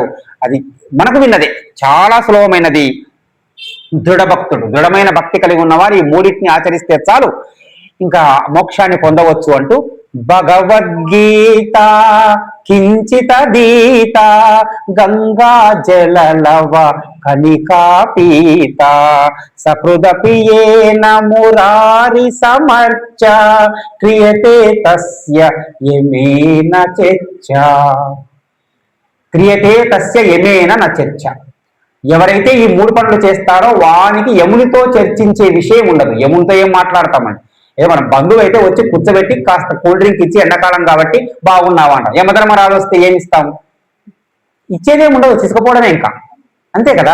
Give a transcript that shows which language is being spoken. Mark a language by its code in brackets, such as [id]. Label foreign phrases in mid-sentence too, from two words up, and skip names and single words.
[te] అది మనకు విన్నదే, చాలా సులభమైనది. దృఢభక్తుడు, దృఢమైన భక్తి కలిగి ఉన్నవారు ఈ 3టిని ఆచరిస్తే చాలు, ఇంకా మోక్షాన్ని పొందవచ్చు అంటూ భగవద్గీత [sa] కించిత దీత గంగా జలలవ కనికా పీత సకృదపియేన మురారి సమర్చ క్రియతే తస్య యమేన చర్చ. క్రియతే తస్య యమేన న చర్చ. [te] ఎవరైతే ఈ 3 పనులు చేస్తారో వానికి యమునితో చర్చించే విషయం ఉండదు. యమునితో ఏం మాట్లాడతామండి? ఏదో మన బంధువు అయితే వచ్చి కూర్చోబెట్టి కాస్త [en] cool drink [te] ఇచ్చి ఎండాకాలం కాబట్టి బాగున్నావా అంట. యమధర్మరాజు వస్తే ఏమి ఇస్తాం? ఇచ్చేదేమి ఉండదు, తీసుకుపోవడమే ఇంకా, అంతే కదా.